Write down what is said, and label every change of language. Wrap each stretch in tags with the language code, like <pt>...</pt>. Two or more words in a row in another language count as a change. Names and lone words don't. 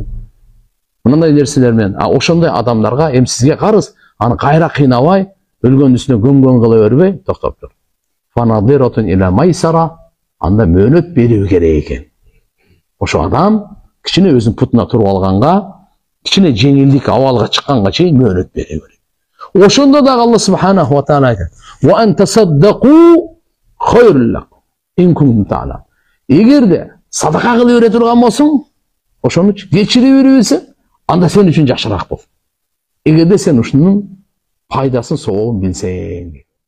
<ky>Мындай нерселер менен, ошондой адамдарга эми сизге карыз, аны кайра кыйнабай, өлгөн үстүнө көңгөн кыла бербей, токтоп тур.</ky> <ar>فنظرة إلى ميسرة,</ar> <ky>анда мөөнөт берүү керек экен. Ошо адам кичине өзүнүн путуна туруп алганга, кичине жеңилдик абалга чыкканга чейин мөөнөт берүү керек. Ошондо да</ky> <ar>الله سبحانه وتعالى айтат: "وأن تصدقوا خير لكم إن كنتم تعلمون."</ar> <ky>Эгерде садака кылып бере турган болсоң, ошону кечирип берүүсүң, анда сен үчүн жакшыраак бол. Эгерде сен ушунун пайдасын, сообун билсең.</ky>